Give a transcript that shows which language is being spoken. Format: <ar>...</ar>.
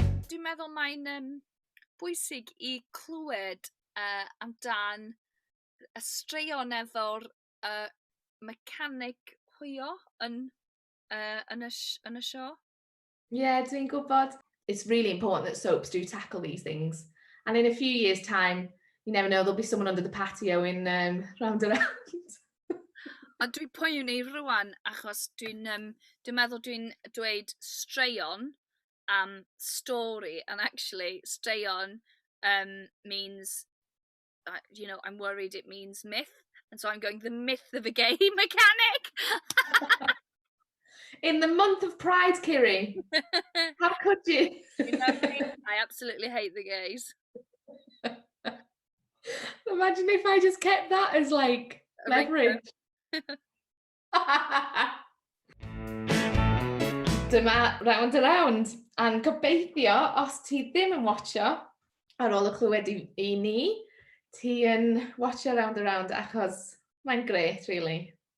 <cy>Dwi'n meddwl mae'n bwysig I clywed amdan y straeon efo'r mechanic hwyo yn y show. Yeah, dwi'n gwybod.</cy> <en>It's really important that soaps do tackle these things. And in a few years' time, you never know, there'll be someone under the patio in Rownd. A dwi'n poeni rwan achos dwi'n meddwl dwi'n dweud straeon am story, and actually straeon means, I'm worried it means myth, and so I'm going the myth of a gay mechanic. In the month of Pride, Kiri. How could you? I absolutely hate the gays. Imagine if I just kept that as like leverage.</en> <cy>Dyma Rownd, and gobeithio os ti ddim yn watcho ar ôl y clywed I ni, ti yn watcho Rownd achos mae'n great, really.</cy>